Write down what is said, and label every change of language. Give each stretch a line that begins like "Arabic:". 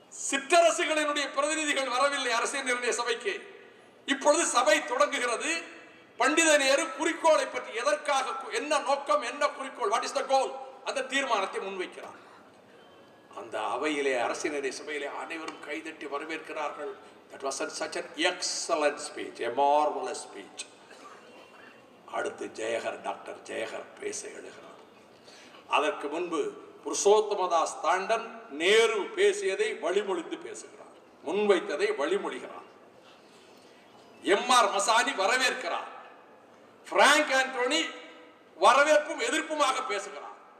Tamil: சிற்றரசுகளினுடைய பிரதிநிதிகள் வரவில்லை அரசியல் நிர்ணய சபைக்கு. இப்பொழுது சபை தொடங்குகிறது. பண்டித நேரு குறிக்கோளை பற்றி, எதற்காக, என்ன நோக்கம், என்ன குறிக்கோள்,
English: what is the goal,
Tamil: அந்த தீர்மானத்தை முன்வைக்கிறார். அந்த அவையிலே, அரசியல் நிர்ணய சபையிலே அனைவரும் கைதட்டி வரவேற்கிறார்கள்.
English: That was such an excellent speech, a marvelous speech.
Tamil: அடுத்து டாக்டர் ஜெயஹர் பேச எழுகிறார். அதற்கு முன்பு புருஷோத்தமதாஸ் தாண்டன் நேரு பேசியதை வழிமொழிந்து பேசுகிறார், முன்வைத்ததை வழிமொழிகிறார். எம்ஆர் மசானி வரவேற்கிறார். பிராங்க் ஆண்டோனி வரவேற்பும் எதிர்ப்புமாக பேசுகிறார்.